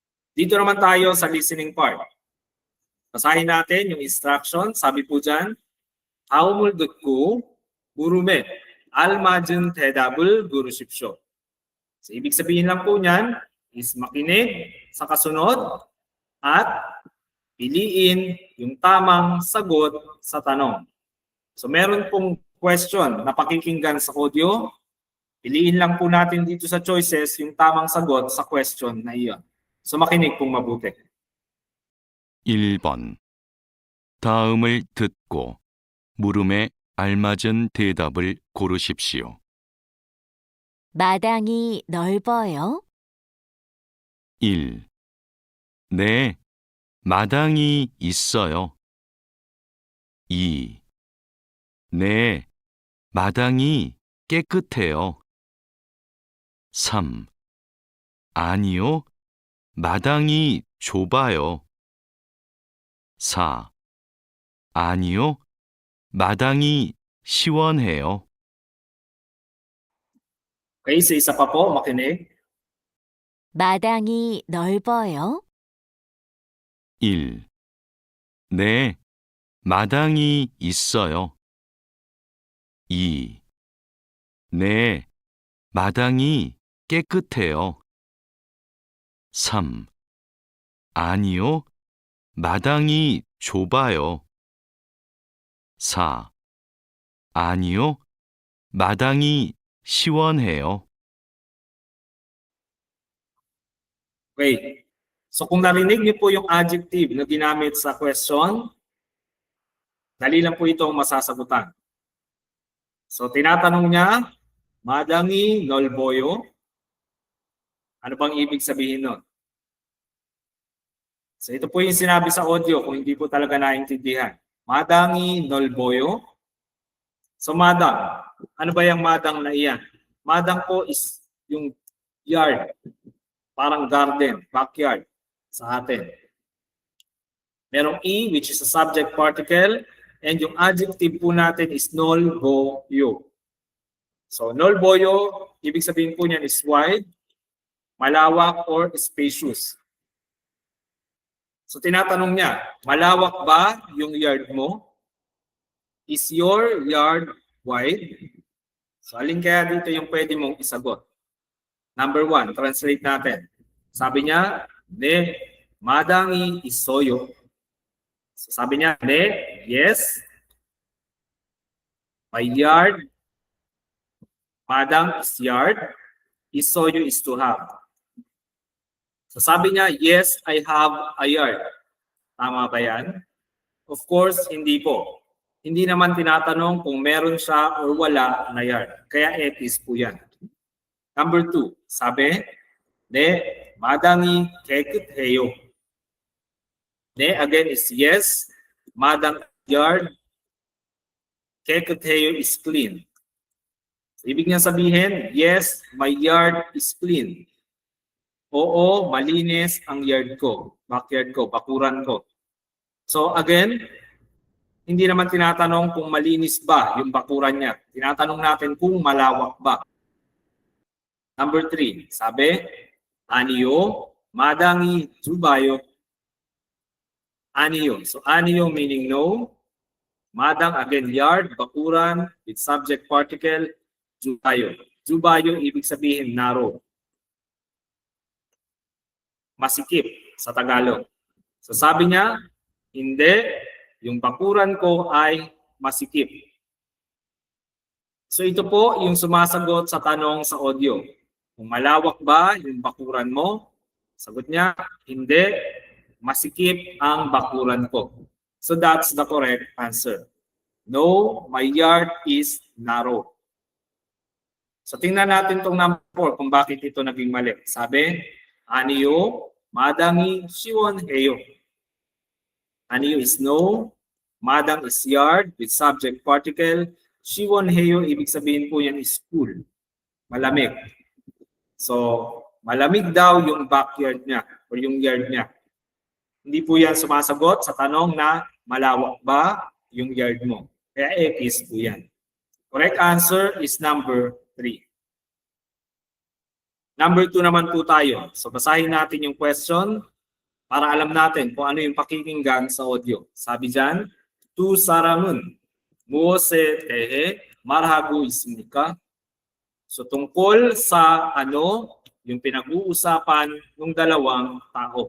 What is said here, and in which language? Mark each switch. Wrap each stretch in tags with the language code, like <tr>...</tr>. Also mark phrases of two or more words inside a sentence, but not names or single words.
<tl>Dito naman tayo sa listening part. Basahin natin yung instruction. Sabi po dyan,</tl> <ko>다음을 듣고 물음에 알맞은 대답을 고르십시오.</ko> <tl>So, ibig sabihin lang po niyan is makinig sa kasunod at piliin yung tamang sagot sa tanong. So meron pong question na pakikinggan sa audio. Piliin lang po natin dito sa choices yung tamang sagot sa question na iyon. So makinig pong mabuti.</tl> <ko>1번. 다음을 듣고 물음에 알맞은 대답을 고르십시오. 마당이 넓어요? 1. 네, 마당이 있어요. 2. 네, 마당이 깨끗해요. 3. 아니요, 마당이 좁아요. 4. 아니요, 마당이 시원해요.</ko> <tl>Okay, so isa pa po, makinig.</tl> <ko>마당이 넓어요? 1. 네, 마당이 있어요. 2. 네, 마당이 깨끗해요. 3. 아니요, 마당이 좁아요. 4. 아니요, 마당이 시원해요.</ko> <tl>Okay. So kung narinig niyo po yung adjective na ginamit sa question, dali lang po itong masasagutan. So tinatanong niya,</tl> <ko>마당이 넓어요?</ko> <tl>Ano bang ibig sabihin nun? So ito po yung sinabi sa audio kung hindi po talaga naintindihan.</tl> <ko>마당이 넓어요?</ko> <tl>So madang, ano ba yung madang na iyan? Madang po is yung yard, parang garden, backyard sa atin. Merong E</tl> <en>which is a subject particle and</en> <tl>yung adjective po natin is 넓어요. So 넓어요, ibig sabihin po niyan</tl> <en>is wide,</en> <tl>malawak</tl> <en>or spacious.</en> <tl>So tinatanong niya, malawak ba yung yard mo?</tl> <en>Is your yard wide?</en> <tl>So alin kaya dito yung pwede mong isagot? Number 1, translate natin. Sabi niya,</tl> <ko>네, 마당이 있어요.</ko> <tl>So sabi niya,</tl> <ko>네,</ko> <en>yes. My yard, madang is yard, 있어요 is to have.</en> <tl>So sabi niya,</tl> <en>yes, I have a yard.</en> <tl>Tama ba yan? Of course, hindi po. Hindi naman tinatanong kung meron siya or wala na yard. Kaya etis po yan. Number 2, sabi,</tl> <ko>네, 마당이 깨끗해요. 네,</ko> <en>again is yes. 마당 yard, 깨끗해요 is clean.</en> <tl>So, ibig niya sabihin,</tl> <en>yes, my yard is clean.</en> <tl>Oo, malinis ang yard ko, backyard ko, bakuran ko. So again, hindi naman tinatanong kung malinis ba yung bakuran niya. Tinatanong natin kung malawak ba. Number 3, sabi,</tl> <ko>아니요, 마당이 좁아요.</ko> <en>아니요. So 아니요 meaning no.</en> <tl>Madang again yard, bakuran</tl> <en>with subject particle,</en> <ko>좁아요.</ko> <tl>좁아요 ibig sabihin narrow. Masikip sa Tagalog. So sabi niya, hindi, yung bakuran ko ay masikip. So ito po yung sumasagot sa tanong sa audio. Kung malawak ba yung bakuran mo? Sagot niya, hindi, masikip ang bakuran ko.</tl> <en>So that's the correct answer. No, my yard is narrow.</en> <tl>So tingnan natin itong number 4 kung bakit ito naging mali. Sabi,</tl> <ko>아니요, 마당이 시원해요.</ko> <en>아니요 is no, 마당 is yard with subject particle,</en> <tl>시원해요 ibig sabihin po yan</tl> <en>is cool,</en> <tl>malamig. So malamig daw yung backyard niya o yung yard niya. Hindi po yan sumasagot sa tanong na malawak ba yung yard mo. Kaya X po yan.</tl> <en>Correct answer is number 3.</en> <tl>Number 2 naman po tayo. So basahin natin yung question. para alam natin kung ano yung pakikinggan sa audio. Sabi dyan,</tl> <ko>두 사람은 무엇에 대해 말하고 있습니까?</ko> <tl>So tungkol sa ano yung pinag-uusapan ng dalawang tao.</tl>